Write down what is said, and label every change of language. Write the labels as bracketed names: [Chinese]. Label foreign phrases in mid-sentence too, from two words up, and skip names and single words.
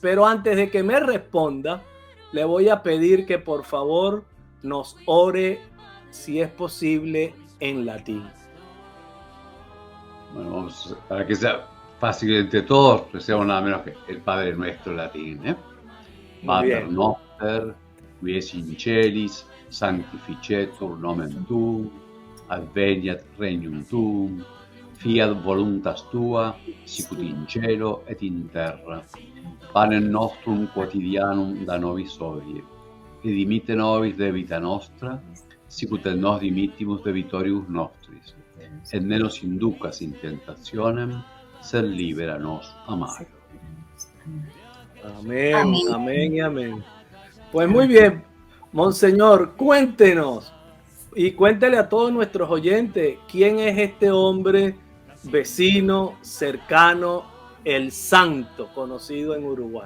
[Spanish] Pero antes de que me responda, le voy a pedir que por favor nos ore, si es posible, en latín. Bueno, vamos, para que sea fácil entre todos, recemos nada menos que el Padre Nuestro latín. [Latin] Pater noster, qui es in celis, sanctificetur nomen tuum, adveniat regnum tuum, fiat voluntas tua, sicut in cielo et in terra. Panem nostrum quotidianum da nobis hodie, et dimitte nobis debita nostra, sicut et nos dimittimus debitoribus nostris, et ne nos inducas in tentationem, sed libera nos a malo. [Spanish] Amén, amén y amén. Pues muy bien, Monseñor, cuéntenos y cuéntele a todos nuestros oyentes quién es este hombre vecino, cercano, el santo, conocido en Uruguay.